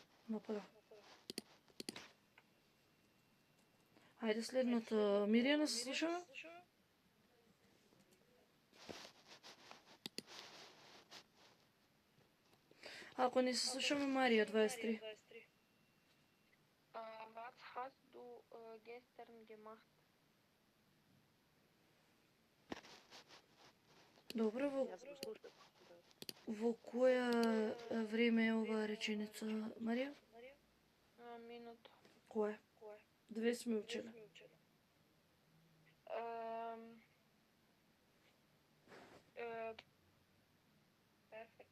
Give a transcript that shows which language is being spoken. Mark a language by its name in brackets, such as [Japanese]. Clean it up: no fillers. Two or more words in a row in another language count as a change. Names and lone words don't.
[Macedonian] Направо. Ајде следното. Миријана, се слушаме? Ако не се слушаме, Марија, 23. [German] Was hast du gestern gemacht? [Macedonian] Добро, Јас го слушам. Да. во која време е оваа реченица, Марија? Минута. Која? Две сме учели. Перфект.